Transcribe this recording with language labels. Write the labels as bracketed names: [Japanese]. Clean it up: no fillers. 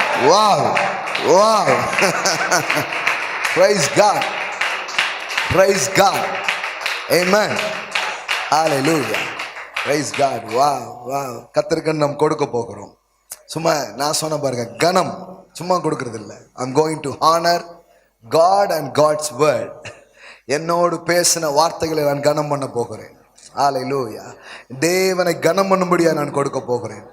[English] wow wow. praise God, praise God. amen. hallelujah. praise God. wow wow. [Tamil] கர்த்தருக்கு நாம் கொடுக்க போகிறோம். சும்மா நான் சொன்ன பாருங்க, கனம் சும்மா கொடுக்கறது இல்லை. [English] I'm going to honor God and God's word. [Tamil] என்னோடு பேசின வார்த்தைகளை நான் கனம் பண்ண போகிறேன். ஹalleluya. தேவனை கனம் பண்ணும்படியா நான் கொடுக்க போகிறேன்.